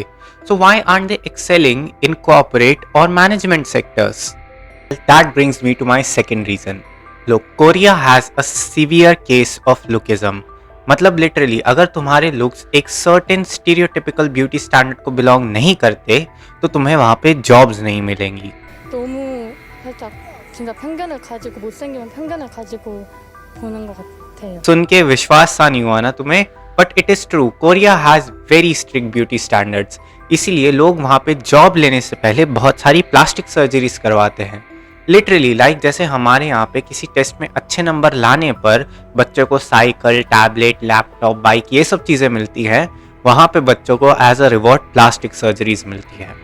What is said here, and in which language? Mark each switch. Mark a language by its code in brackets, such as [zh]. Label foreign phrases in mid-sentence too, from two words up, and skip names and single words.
[en] So why aren't they excelling in corporate और management sectors? That brings me to my second reason. लोग, Korea has a severe case of lookism। [hi] मतलब लिटरली अगर तुम्हारे लुक्स एक [en] certain stereotypical beauty standard [hi] को बिलोंग नहीं करते तो तुम्हें वहाँ पे जॉब्स नहीं मिलेंगी। [ko] 너무 살짝 진짜 편견을 가지고 못생기면 편견을 가지고 보는 것 같아요. [hi] सुन के विश्वास सा नहीं हुआ ना तुम्हें, [en] But it is true, Korea has very strict beauty standards. [hi] इसीलिए लोग वहाँ पे जॉब लेने से पहले बहुत सारी [en] plastic surgeries [hi] करवाते हैं। [en] literally like [hi] जैसे हमारे यहाँ पे किसी टेस्ट में अच्छे नंबर लाने पर बच्चों को [en] cycle, tablet, laptop, bike, [hi] ये सब चीज़ें मिलती हैं, वहाँ पे बच्चों को [en] as a reward plastic surgeries [hi] मिलती है।